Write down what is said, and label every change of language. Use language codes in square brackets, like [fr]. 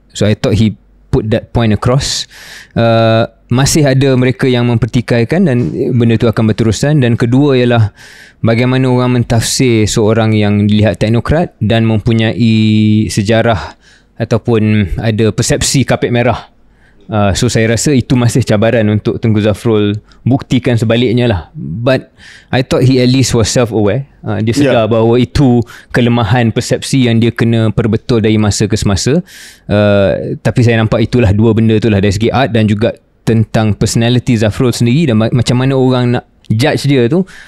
[en] So I thought he put that point across. [ms] Masih ada mereka yang mempertikaikan dan benda tu akan berterusan. Dan kedua ialah bagaimana orang mentafsir seorang yang dilihat teknokrat dan mempunyai sejarah ataupun ada persepsi kapet merah. So saya rasa itu masih cabaran untuk Tengku Zafrul buktikan sebaliknya lah. [en] But I thought he at least was self-aware. [ms] Dia sedar bahawa itu kelemahan persepsi yang dia kena perbetul dari masa ke semasa. Tapi saya nampak itulah dua benda itulah, dari segi art dan juga tentang personality Zafrul sendiri dan macam mana orang nak judge dia tu.